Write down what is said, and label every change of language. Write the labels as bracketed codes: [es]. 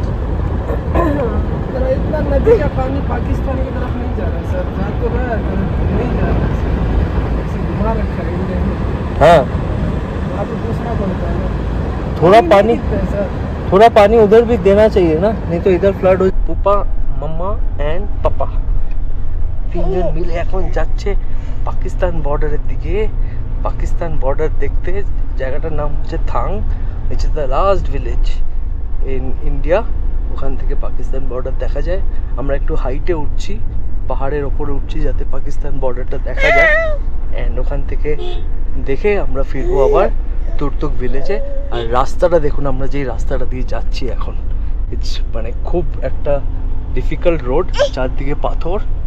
[hi] पानी पाकिस्तान की तरफ नहीं जा रहा सर, जा तो रहा है नहीं जा रहा सर, ऐसे घुमा रखा है इन्होंने। हाँ आप दूसरा बोलता है थोड़ा पानी उधर भी देना चाहिए ना, नहीं तो इधर फ्लड हो। [bn] पुपा [en] mamma and papa [bn] তিনজন মিলে এখন যাচ্ছে পাকিস্তান বর্ডারের দিকে। পাকিস্তান বর্ডার দেখতে। জায়গাটার নাম হচ্ছে থাং, [en] which is the last village in India. [bn] ওখান থেকে পাকিস্তান বর্ডার দেখা যায়। আমরা একটু হাইটে উঠছি, পাহাড়ের ওপরে উঠছি যাতে পাকিস্তান বর্ডারটা দেখা যায়। অ্যান্ড ওখান থেকে দেখে আমরা ফিরবো আবার তুর্তুক ভিলেজে। আর রাস্তাটা দেখুন, আমরা যেই রাস্তাটা দিয়ে যাচ্ছি এখন, ইটস মানে খুব একটা ডিফিকাল্ট রোড, চারদিকে পাথর।